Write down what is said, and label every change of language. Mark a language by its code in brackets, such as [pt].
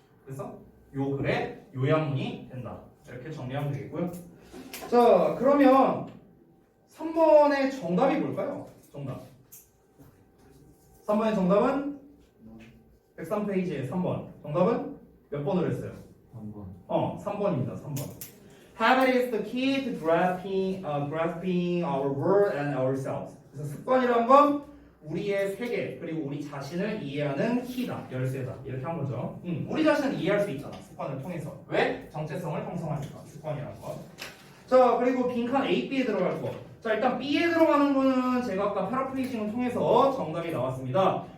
[ko] 그래서 요 글의 요약문이 된다. 이렇게 정리하면 되겠고요. 자, 그러면 3번의 정답이 뭘까요? 정답. 3번의 정답은 103페이지에 3번. 정답은 몇 번으로 했어요? 3번. 3번입니다. 3번. [en] Habit is the key to grasping our world and ourselves. [ko] 그래서 습관이란 건 우리의 세계 그리고 우리 자신을 이해하는 키다, 열쇠다 이렇게 한 거죠. 우리 자신을 이해할 수 있잖아. 습관을 통해서. 왜? 정체성을 형성하니까 습관이라는 거. 자, 그리고 빈칸 A, B에 들어갈 거. 자, 일단 B에 들어가는 거는 제가 아까 패러프레이징을 통해서 정답이 나왔습니다.